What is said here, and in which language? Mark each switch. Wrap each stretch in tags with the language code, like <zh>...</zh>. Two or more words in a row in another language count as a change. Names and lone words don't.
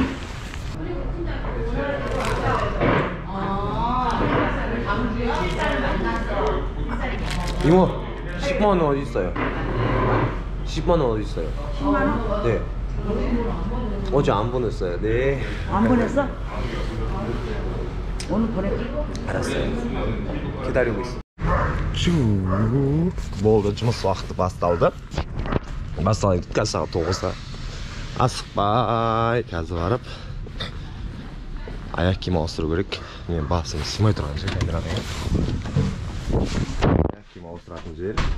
<ko>이모, 10만 원 어디 있어요? 10만 원 어디 있어요? 10만 원? 네. 어제 안 보냈어요. 네. 안 보냈어? 오늘 보낼게. 알았어요. 기다리고 있어.</ko> <kk>쭉 болды, жұмыс уақыты басталды. Басталайын қазір сағат 9-да. Асықпай қазір барып аяқ киім ауыстыру керек. Мен басым сыймай тұрған жер камераға. Аяқ киім ауыстыратын жер.</kk>